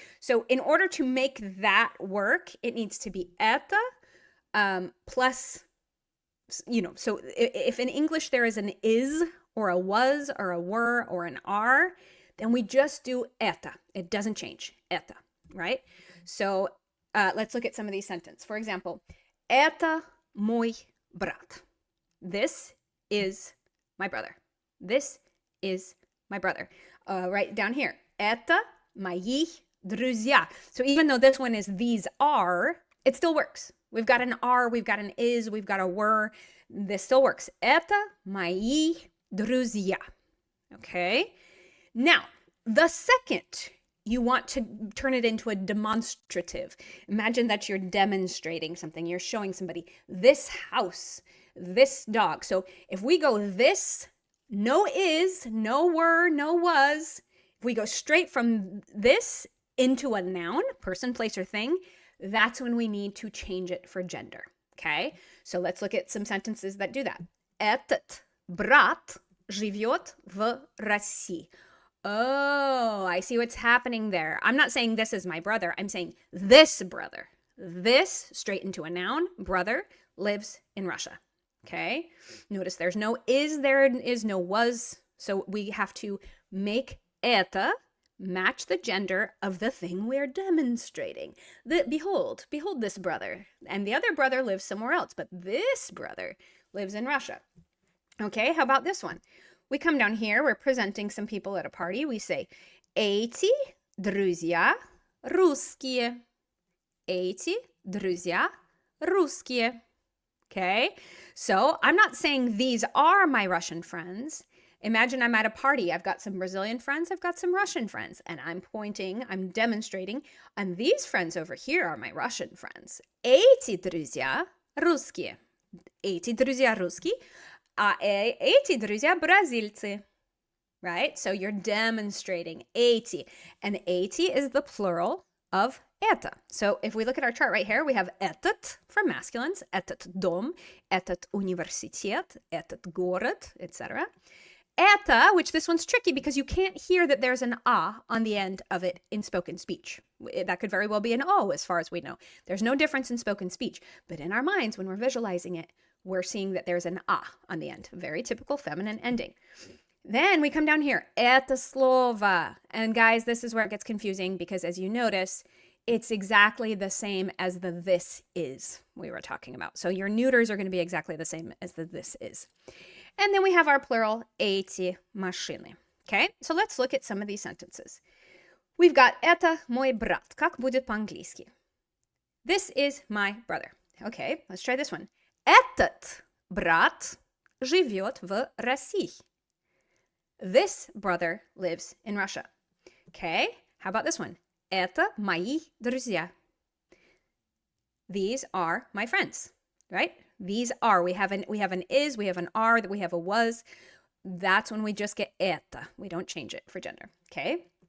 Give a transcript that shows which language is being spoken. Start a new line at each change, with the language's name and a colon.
English: So in order to make that work, it needs to be это plus, so if in English there is an is or a was or a were or an are, then we just do это. It doesn't change. Это, right? So let's look at some of these sentences.
Russian: For example, это мой брат.
English: This is my brother. This is my brother. Right down here.
Russian: Это мои друзья.
English: So even though this one is these are, it still works. We've got an are, we've got an is, we've got a were. This still works.
Russian: Это мои друзья.
English: Okay? Now, the second you want to turn it into a demonstrative. Imagine that you're demonstrating something. You're showing somebody this house, this dog. So if we go this, no is, no were, no was, if we go straight from this into a noun, person, place, or thing, that's when we need to change it for gender. Okay? So let's look at some sentences that do that.
Russian: Этот брат живет в России.
English: Oh, I see what's happening there. I'm not saying this is my brother. I'm saying this brother. This, straight into a noun, brother, lives in Russia. Okay? Notice there's no is, there is no was. So we have to make это match the gender of the thing we're demonstrating. Behold this brother. And the other brother lives somewhere else, but this brother lives in Russia. Okay, how about this one? We come down here, we're presenting some people at a party. We say,
Russian: эти друзья русские. Эти друзья русские.
English: Okay, so I'm not saying these are my Russian friends. Imagine I'm at a party. I've got some Brazilian friends, I've got some Russian friends, and I'm pointing, I'm demonstrating, and these friends over here are my Russian friends.
Russian: Эти друзья русские. Эти друзья русские. Эти друзья бразильцы,
English: right? So you're demonstrating эти, and эти is the plural of это. So if we look at our chart right here, we have этот for masculines,
Russian: этот дом, этот университет, этот город,
English: etc. Это, which this one's tricky because you can't hear that there's an a on the end of it in spoken speech. That could very well be an o as far as we know. There's no difference in spoken speech, but in our minds, when we're visualizing it, we're seeing that there's an a on the end. Very typical feminine ending. Then we come down here.
Russian: Это слово.
English: And guys, this is where it gets confusing because as you notice, it's exactly the same as the this is we were talking about. So your neuters are going to be exactly the same as the this is. And then we have our plural,
Russian: эти машины.
English: Okay, so let's look at some of these sentences. We've got
Russian: это мой брат. Как будет по-английски?
English: This is my brother. Okay, let's try this one.
Russian: Этот брат живет в России.
English: This brother lives in Russia. Okay, how about this one?
Russian: Это мои друзья.
English: These are my friends, right? These are. We have an is, we have an are, we have a was. That's when we just get это. We don't change it for gender, okay?